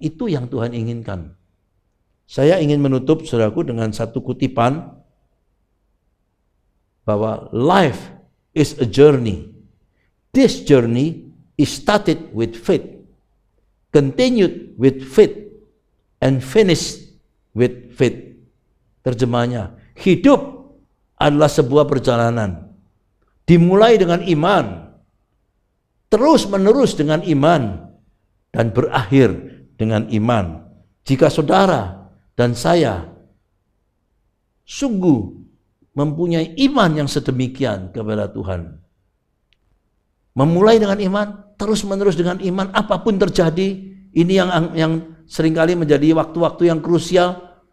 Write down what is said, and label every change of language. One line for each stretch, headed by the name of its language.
Indonesian: Itu yang Tuhan inginkan. Saya ingin menutup, saudaraku, dengan satu kutipan bahwa
English: life is a journey. This journey is started with faith, continued with faith, and finished with faith.
Indonesian: Terjemahnya, hidup adalah sebuah perjalanan. Dimulai dengan iman, terus menerus dengan iman, dan berakhir dengan iman. Jika saudara dan saya sungguh mempunyai iman yang sedemikian kepada Tuhan, memulai dengan iman, terus menerus dengan iman, apapun terjadi, ini yang seringkali menjadi waktu-waktu yang krusial.